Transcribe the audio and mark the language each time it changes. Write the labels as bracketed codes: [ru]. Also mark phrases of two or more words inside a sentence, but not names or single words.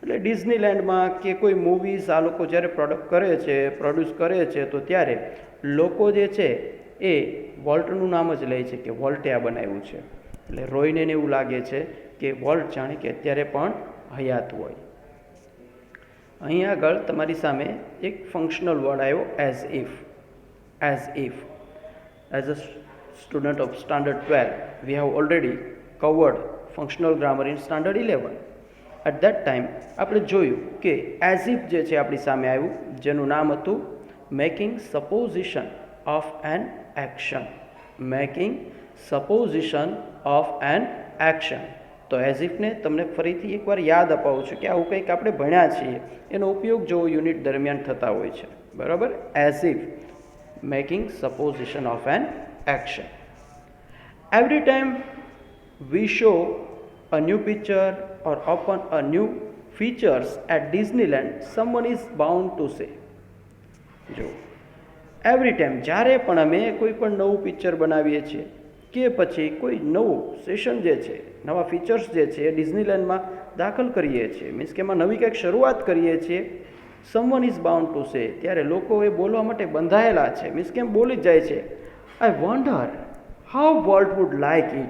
[gu] એટલે ડિઝનીલેન્ડમાં કે કોઈ મૂવીઝ આ લોકો જ્યારે પ્રોડ્યુસ કરે છે તો ત્યારે લોકો જે છે એ વોલ્ટનું નામ જ લે છે કે વોલ્ટે આ બનાવ્યું છે. એટલે રોયને એવું લાગે છે કે વોલ્ટ જાણે કે અત્યારે પણ હયાત હોય. અહીં આગળ તમારી સામે એક ફંક્શનલ વર્ડ આવ્યો [en] as if. As a student of standard 12, we have already covered functional grammar in standard 11. At that time [gu] આપણે જોયું કે [en] as if [gu] જે છે આપણી સામે આવ્યું, જેનું નામ હતું [en] making supposition of an action. [gu] તો એઝ ઇફને તમને ફરીથી એકવાર યાદ અપાવું છું કે આવું કંઈક આપણે ભણ્યા છીએ, એનો ઉપયોગ જો યુનિટ દરમિયાન થતા હોય છે, બરાબર. [en] As if, making supposition of an action. Every time we show a new picture or open a new features at Disneyland, someone is bound to say. [gu] જો [en] every time [gu] જ્યારે પણ અમે કોઈ પણ નવું પિક્ચર બનાવીએ છીએ કે પછી કોઈ નવું સેશન જે છે, નવા ફીચર્સ જે છે એ ડિઝનીલેન્ડમાં દાખલ કરીએ છીએ, મીન્સ કે એમાં નવી કંઈક શરૂઆત કરીએ છીએ, [en] someone is bound to say, [gu] ત્યારે લોકો એ બોલવા માટે બંધાયેલા છે, મીન્સ કે એમ બોલી જ જાય છે, [en] I wonder how Walt would like it.